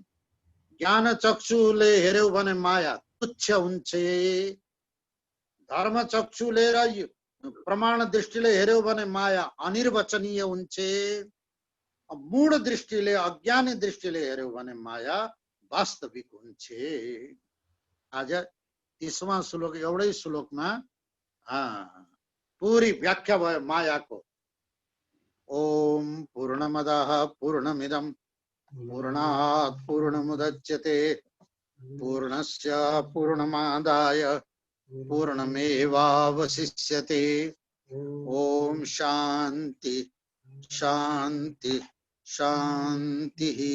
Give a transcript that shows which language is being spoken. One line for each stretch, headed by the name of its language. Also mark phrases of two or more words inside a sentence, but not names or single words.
Nepali: ज्ञान चक्षुले हेर्यौ भने माया तुच्छ हुन्छ, धर्म चक्षुले र प्रमाण दृष्टिले हेर्यौ भने माया अनिर्वचनीय हुन्छ, मूढ दृष्टिले अज्ञानी दृष्टिले हेर्यौ भने माया वास्तविक हुन्छ। आज 30वां श्लोक एउटै श्लोकमा पूरी व्याख्या भयो मायाको।
Sanskrit: ओम पूर्णमदः पूर्णमिदं पूर्णात् पूर्णमुदच्यते पूर्णस्य पूर्णमादाय पूर्णमेवावशिष्यते। ओम शांति शांति शांति।